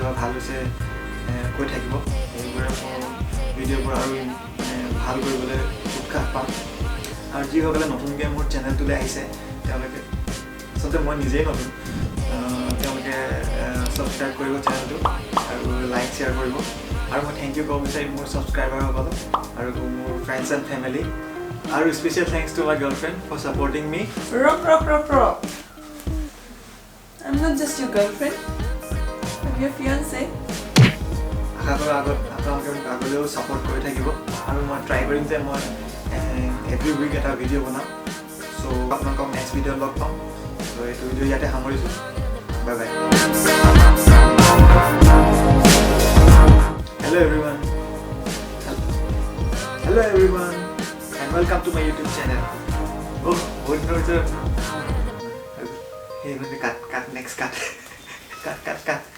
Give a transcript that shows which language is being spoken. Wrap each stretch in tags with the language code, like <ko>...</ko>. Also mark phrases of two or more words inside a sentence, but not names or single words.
<as>বা ভাল হৈছে কৈ থাকিব এইবোৰে মোৰ ভিডিঅ'বোৰ আৰু ভাল কৰিবলৈ উৎসাহ পাম আৰু যিসকলে নতুনকৈ মোৰ চেনেলটোলৈ আহিছে তেওঁলোকে আচলতে মই নিজেই নতুন তেওঁলোকে ছাবস্ক্ৰাইব কৰিব চেনেলটো আৰু</as> <en>like share</en> <as>কৰিব আৰু মই</as> <en>thank you</en> <as>ক'ব বিচাৰিম মোৰ ছাবস্ক্ৰাইবাৰসকলক আৰু মোৰ</as> <en>friends and family</en> <as>আৰু</as> <en>special thanks to my girlfriend for supporting me Rock. I'm not just your girlfriend. I'm your fiancé.</en> <as>আশা কৰোঁ আপোনালোকে মোক আগলৈও ছাপৰ্ট কৰি থাকিব আৰু মই ট্ৰাই কৰিম যে মই</as> <en>every week</en> <as>এটা ভিডিঅ' বনাম চ' আপোনালোকক</as> <en>next video'</en> <as>লগ পাম চ' এইটো ভিডিঅ' ইয়াতে সামৰিছোঁ</as> <en>bye bye Hello everyone and welcome to my YouTube channel</en> <as>বহুত দিনৰ পিছত</as> <en>hey cut next cut</en>